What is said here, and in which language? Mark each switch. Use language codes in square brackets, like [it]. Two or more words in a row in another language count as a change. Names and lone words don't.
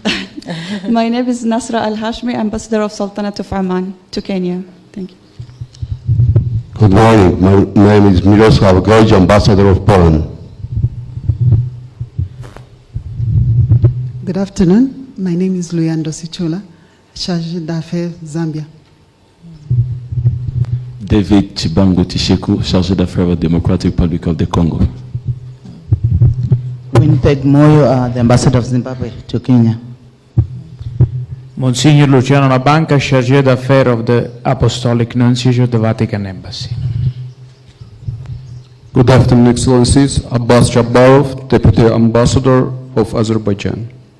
[en] My name is Nasra Al-Hashmi, Ambassador of Sultanate of Oman to Kenya. Thank you. Good morning, my name is Miroslav Goj, Ambassador of Poland. Good afternoon, my name is Luyando Sichula, Chargé d'Affaires, Zambia. David Chibango Tisheku, Chargé d'Affaires of the Democratic Republic of the Congo. Winnipeg Moyo, the Ambassador of Zimbabwe to Kenya. Monsignor Luciano Nabanca, Chargé d'Affaires of the Apostolic Nuncio of the Vatican Embassy. Good afternoon, Excellencies. Abbas Jabbarov, Deputy Ambassador of Azerbaijan.